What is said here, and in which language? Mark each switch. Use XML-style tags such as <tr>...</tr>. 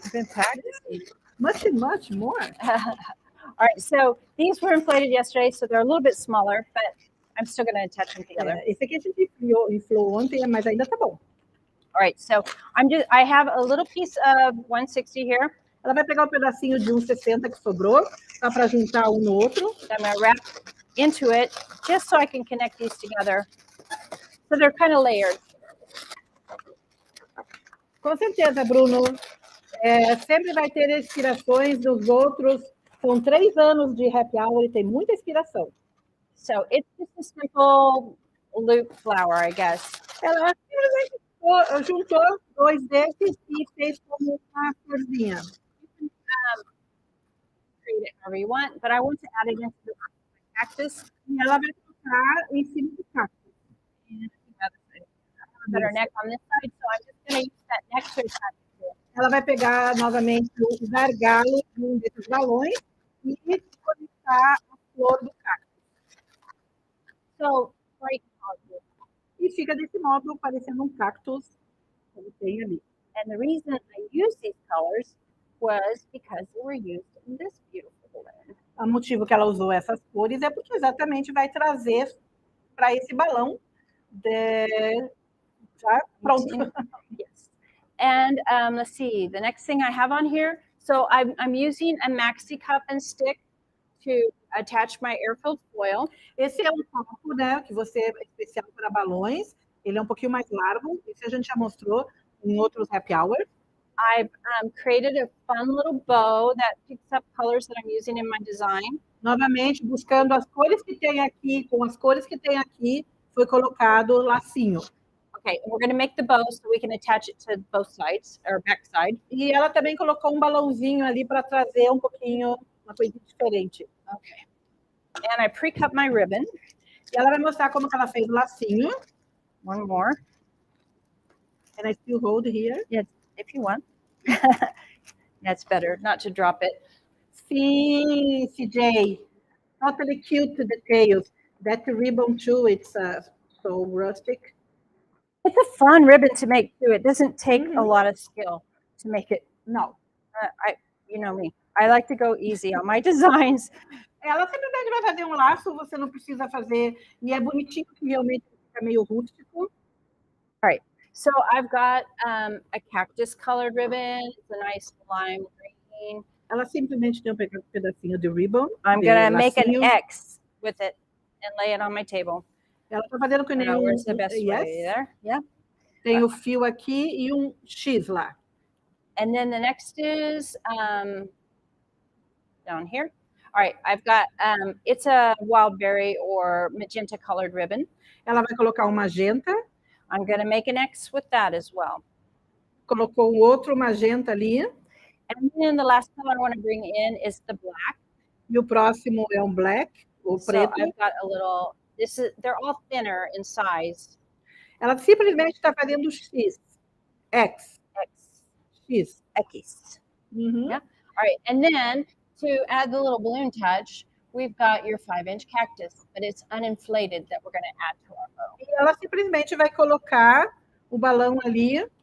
<en>I've been practicing. Much more. All right, so these were inflated yesterday, so they're a little bit smaller, but I'm still going to attach them together.</en> <pt>É, esse aqui a gente inflou ontem, mas ainda tá bom.</pt> <en>All right, so I have a little piece of 160 here.</en> <pt>Ela vai pegar um pedacinho de 1,60 que sobrou, tá para juntar um no outro.</pt> <en>I'm going to wrap into it just so I can connect these together. So they're kind of layered.</en> <pt>Com certeza, Bruno. Sempre vai ter inspirações dos outros. São 3 anos de happy hour e tem muita inspiração.</pt> <en>So it's just a simple loop flower, I guess.</en> <pt>Ela simplesmente juntou 2 desses e fez como uma florzinha.</pt> <en>Create it however you want, but I want to add it into the cactus.</en> <pt>E ela vai colocar em cima do cactus.</pt> <en>And I have a better neck on this side, so I'm just going to use that neck to attach it to it.</en> <pt>Ela vai pegar novamente o gargalo de um desses balões e conectar a flor do cactus.</pt> <en>So, right,</en> <pt>E fica desse modo parecendo um cactus, como tem ali.</pt> <en>and the reason I used these colors was because they were used in this beautiful balloon.</en> <pt>O motivo que ela usou essas cores é porque exatamente vai trazer para esse balão já pronto.</pt> <en>Yes. And let's see, the next thing I have on here, so I'm using a maxi cup and stick to attach my air-filled foil.</en> <pt>Esse é um copo, né, que você é especial para balões. Ele é um pouquinho mais largo. Isso a gente já mostrou em outros happy hours.</pt> <en>I've created a fun little bow that picks up colors that I'm using in my design.</en> <pt>Novamente, buscando as cores que tem aqui, com as cores que tem aqui, foi colocado lacinho.</pt> <en>Okay, and we're going to make the bow so we can attach it to both sides, or back side.</en> <pt>E ela também colocou um balãozinho ali para trazer um pouquinho, uma coisa diferente.</pt> <en>Okay. And I pre-cut my ribbon.</en> <pt>E ela vai mostrar como que ela fez o lacinho.</pt> <en>One more, And I still hold here. if you want. That's better, not to drop it. Sim, CJ. Totally cute details. That ribbon too, it's so rustic. It's a fun ribbon to make too. It doesn't take a lot of skill to make it.</en> <pt>Não.</pt> <en>You know me. I like to go easy on my designs.</en> <pt>Ela simplesmente vai fazer um laço, você não precisa fazer. E é bonitinho, que realmente fica meio rústico.</pt> <en>So I've got a cactus colored ribbon. It's a nice lime green.</en> <pt>Ela simplesmente tem um pedacinho de ribbon.</pt> <en>I'm</en> <pt>de</pt> <en>gonna make an</en> <pt>lacinho.</pt> <en>X with it and lay it on my table.</en> <pt>Ela está fazendo que nem</pt> <en>Where's the best yes. way there? Yeah.</en> <pt>Tem o fio aqui e um X lá.</pt> <en>And then the next is down here. All right, I've got, it's a wild berry or magenta colored ribbon.</en> <pt>Ela vai colocar um magenta.</pt> <en>I'm gonna make an X with that as well.</en> <pt>Colocou um outro magenta ali.</pt> <en>And then the last color I wanna bring in is the black.</en> <pt>E o próximo é um black, o</pt> <en>So</en> <pt>preto.</pt> <en>I've got a little, they're all thinner in size.</en> <pt>Ela simplesmente está fazendo X. X. X. X. Uhum.</pt> <en>Yeah. All right, and then to add the little balloon touch, we've got your 5-inch cactus, but it's uninflated that we're gonna add to our bow.</en> <pt>E ela simplesmente vai colocar o balão ali.</pt>